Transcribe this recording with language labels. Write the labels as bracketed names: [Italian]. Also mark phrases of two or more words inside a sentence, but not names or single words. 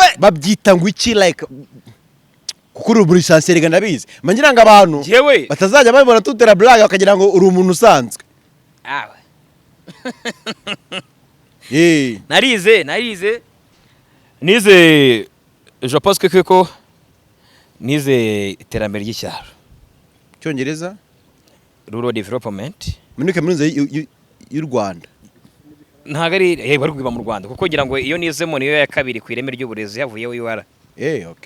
[Kinyarwanda] babyita ngo iki like kuko uri muri chancelier ndabizi mangira ngo abantu jewe batazajya babibona tutera blague bakagira ngo uri umuntu usanzwe narize nize [French] je pense que [Kinyarwanda] ko nize iterambere ry'icyaro cyongereza [English] rural development [Kinyarwanda] muri kaminuza y'u Rwanda ntago ari bari kwiba mu Rwanda kuko ngira ngo iyo nizemo niyo ya kabiri ku ireme ry'uburezi yavuyeho UR okay